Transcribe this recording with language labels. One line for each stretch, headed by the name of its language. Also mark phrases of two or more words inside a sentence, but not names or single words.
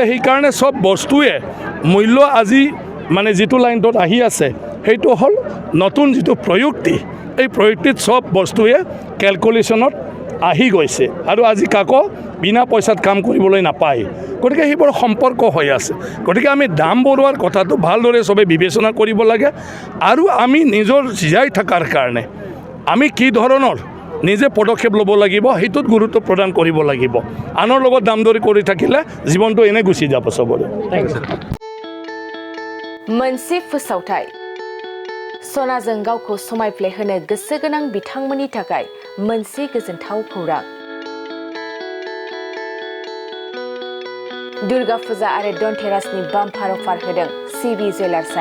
Assamese: সেইকাৰণে চব বস্তুৱে মূল্য আজি মানে যিটো লাইনটোত আহি আছে সেইটো হ'ল নতুন যিটো প্ৰযুক্তি এই প্ৰযুক্তিত চব বস্তুৱে কেলকুলেশ্যনত আহি গৈছে আৰু আজি কাকো বিনা পইচাত কাম কৰিবলৈ নাপায় গতিকে সেইবোৰ সম্পৰ্ক হৈ আছে গতিকে আমি দাম বঢ়োৱাৰ কথাটো ভালদৰে চবে বিবেচনা কৰিব লাগে আৰু আমি নিজৰ জীয়াই থকাৰ কাৰণে আমি কি ধৰণৰ নিজে পদক্ষেপ ল'ব লাগিব, সেইটোত গুৰুত্ব প্ৰদান কৰিব লাগিব। আনৰ লগত দাম দৰি কৰি থাকিলে জীৱনটো এনে গুচি যাব চবৰে।
Bodo: मोनसे फोसावथाय सनाजों गावखौ समायफ्लेहोनो गोसो गोनां बिथांमोननि थाखाय मोनसे गोजोनथाव खौरां। दुर्गा फुजा आरो धनतेरासनि बाम्पार अफार होदों सिबि जुवेलार्सआ।